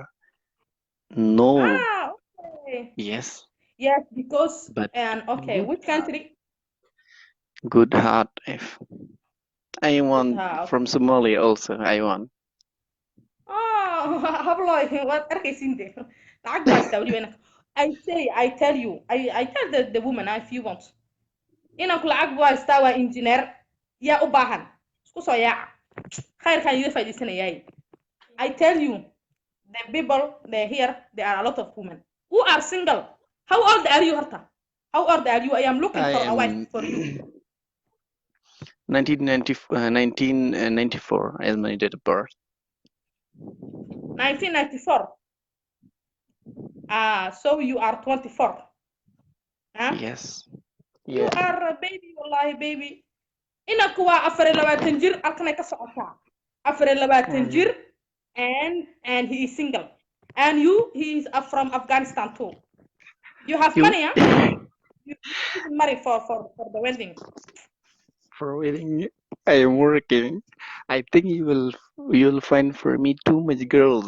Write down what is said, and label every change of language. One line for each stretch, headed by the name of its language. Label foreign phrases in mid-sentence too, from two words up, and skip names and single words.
English: No, Okay. yes, Yes, because but and okay, good which heart. country? Good heart. If I Good want house. from Somalia also, I want.
Somali: Oh, habloy, what arkaysiinde? Lacag baa istaa weliba inanka.
English: I tell you, I tell the woman if you want.
Somali: Inanku lacag baa istaa waa engineer. Yaa u baahan. Isku soo yaaca. Khayrkan iga faa'iidaysanayay.
English: I tell you, the people they here, there are a lot of women who are single. How old are you, Harta? How old are you? I am looking I for a wife am for you. 1994 as my date of birth. 1994. So you are 24. Huh? Yes. You Yeah. are a baby, wallahi baby.
Somali: Inanku waa 24 jir, halkanay ka socotaa. 24 Mm. jir,
English: and he is single. And he is from Afghanistan too. You have You money, huh? You need money for the wedding. for wedding, I am working. I think you'll find for me too much girls.